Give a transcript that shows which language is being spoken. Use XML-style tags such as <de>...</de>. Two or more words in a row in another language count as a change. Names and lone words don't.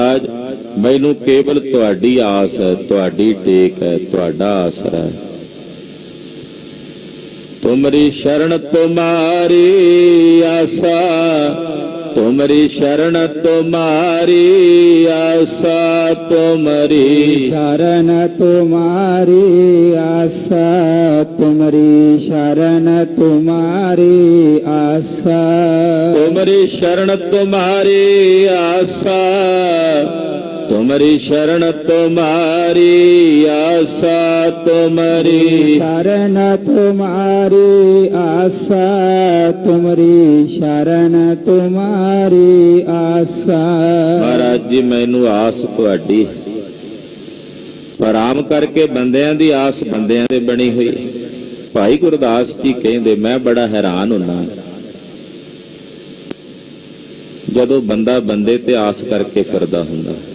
<pa>ਮਹਾਰਾਜ ਮੈਨੂੰ ਕੇਵਲ ਤੁਹਾਡੀ ਆਸ ਹੈ, ਤੁਹਾਡੀ ਟੇਕ ਹੈ, ਤੁਹਾਡਾ ਆਸਰਾ ਹੈ।</pa> <bra>ਤੁਮਰੀ ਸ਼ਰਨ ਤੁਮਾਰੀ ਆਸਾ, ਤੁਮਰੀ ਸ਼ਰਨ ਤੁਮਾਰੀ ਆਸਾ, ਤੁਮਰੀ शरण तुम्हारी आशा, तुम्हारी शरण तुम्हारी आशा, ਤੁਮਰੀ ਸ਼ਰਨ ਤੁਮਾਰੀ ਆਸਾ, ਤੁਮਰੀ ਸ਼ਰਨ ਤੁਮਾਰੀ ਆਸਾ, ਤੁਮਰੀ शरण तुम्हारी आशा, तुम्हारी शरण तुम्हारी आशा।</bra> <pa>ਮਹਾਰਾਜ ਜੀ ਮੈਨੂੰ ਆਸ ਤੁਹਾਡੀ, ਪਰ ਆਮ ਕਰਕੇ ਬੰਦਿਆਂ ਦੀ ਆਸ ਬੰਦਿਆਂ ਤੇ ਬਣੀ ਹੋਈ। ਭਾਈ ਗੁਰਦਾਸ ਜੀ ਕਹਿੰਦੇ ਮੈਂ ਬੜਾ ਹੈਰਾਨ ਹੁੰਦਾ ਜਦੋਂ ਬੰਦਾ ਬੰਦੇ ਤੇ ਆਸ ਕਰਕੇ ਕਰਦਾ ਹੁੰਦਾ।</pa>